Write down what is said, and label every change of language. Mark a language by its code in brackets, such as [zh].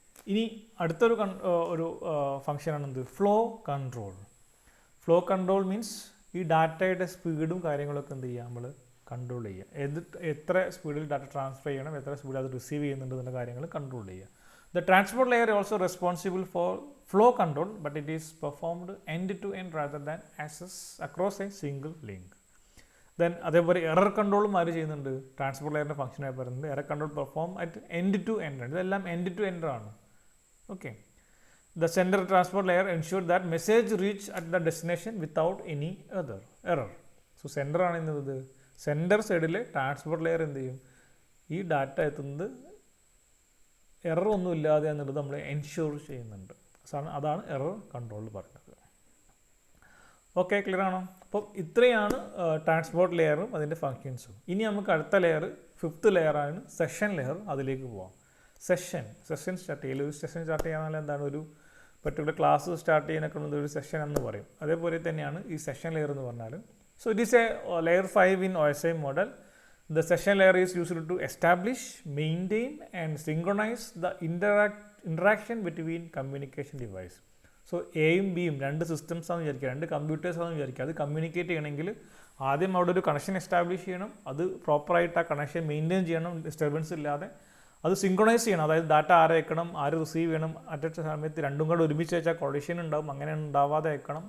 [ml] ഇനി അടുത്തൊരു ഫംഗ്ഷനാണ് എന്ത്, flow control. Flow control means ഈ ഡാറ്റയുടെ സ്പീഡും കാര്യങ്ങളൊക്കെ എന്ത് ചെയ്യുക, നമ്മൾ കൺട്രോൾ ചെയ്യുക. എത്ര സ്പീഡിൽ ഡാറ്റ ട്രാൻസ്ഫർ ചെയ്യണം, എത്ര സ്പീഡിൽ അത് റിസീവ് ചെയ്യുന്നുണ്ട് എന്നുള്ള കാര്യങ്ങൾ കൺട്രോൾ ചെയ്യുക. [en] The transport layer is also responsible for flow control, but it is performed end-to-end rather than across a single link. [ml] Then അതേപോലെ എറർ കൺട്രോളും ആര് ചെയ്യുന്നുണ്ട്, ട്രാൻസ്പോർട്ട് ലെയറിൻ്റെ ഫംഗ്ഷനായി പറയുന്നത് error control [en] perform at end to end [ml] ആണ്. ഇതെല്ലാം end to end ആണ്. [en] Okay, the sender transport layer ensure that message reach at the destination without any error. [ml] So sender ആണ് എന്നത്, സെൻഡർ സൈഡിൽ ട്രാൻസ്പോർട്ട് ലെയർ എന്ത് ചെയ്യും, ഈ ഡാറ്റ എത്തുന്നത് എറർ ഒന്നും ഇല്ലാതെ എന്നുള്ളത് നമ്മൾ എൻഷുർ ചെയ്യുന്നുണ്ട്. അതാണ് എറർ കൺട്രോൾ പറയുന്നത്. ഓക്കെ, ക്ലിയർ ആണോ? അപ്പം ഇത്രയാണ് ട്രാൻസ്പോർട്ട് ലെയറും അതിൻ്റെ ഫങ്ഷൻസും. ഇനി നമുക്ക് അടുത്ത ലെയർ, 5th ലെയറാണ് സെഷൻ ലെയർ. അതിലേക്ക് പോവാം. സെഷൻ സ്റ്റാർട്ട് ചെയ്യൽ. ഒരു സെഷൻ സ്റ്റാർട്ട് ചെയ്യാൻ എന്താണ്, ഒരു പർട്ടിക്കുലർ ക്ലാസ് സ്റ്റാർട്ട് ചെയ്യാനൊക്കെ ഒരു സെഷൻ എന്ന് പറയും. അതേപോലെ തന്നെയാണ് ഈ സെഷൻ ലെയർ എന്ന് പറഞ്ഞാൽ. [en] So it is a layer 5 in OSI model. The session layer is used to establish, maintain and synchronize the interaction between communication device. [ml] So എയും ബിയും രണ്ട് സിസ്റ്റംസ് ആണെന്ന് വിചാരിക്കുക, രണ്ട് കമ്പ്യൂട്ടേഴ്സ് ആണെന്ന് വിചാരിക്കുക. അത് കമ്മ്യൂണിക്കേറ്റ് ചെയ്യണമെങ്കിൽ ആദ്യം അവിടെ ഒരു കണക്ഷൻ എസ്റ്റാബ്ലിഷ് ചെയ്യണം, അത് പ്രോപ്പറായിട്ട് ആ കണക്ഷൻ മെയിൻറ്റെയിൻ ചെയ്യണം, ഡിസ്റ്റർബൻസ് ഇല്ലാതെ. അത് സിങ്ക്രണൈസ് ചെയ്യണം, അതായത് ഡാറ്റ ആരെ അയക്കണം, ആര് റിസീവ് ചെയ്യണം, അറ്റ് സമയത്ത് രണ്ടും കൂടെ ഒരുമിച്ച് വെച്ചാൽ കൊളീഷൻ ഉണ്ടാവും, അങ്ങനെ ഉണ്ടാവാതെ അയക്കണം.